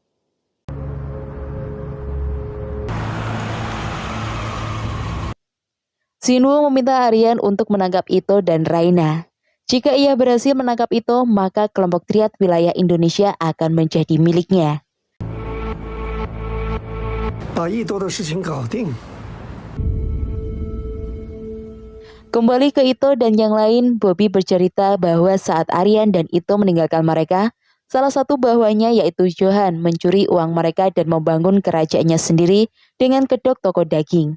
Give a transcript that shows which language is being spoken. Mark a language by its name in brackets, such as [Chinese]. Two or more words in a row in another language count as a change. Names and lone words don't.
[Indonesian] Sinwoo meminta Aryan untuk menangkap Ito dan Raina. Jika ia berhasil menangkap Ito, maka kelompok Triad wilayah Indonesia akan menjadi miliknya. [Chinese] 把一多的事情搞定。 [Indonesian] Kembali ke Ito dan yang lain, Bobby bercerita bahwa saat Aryan dan Ito meninggalkan mereka, salah satu bawahannya yaitu Johan mencuri uang mereka dan membangun kerajaannya sendiri dengan kedok toko daging.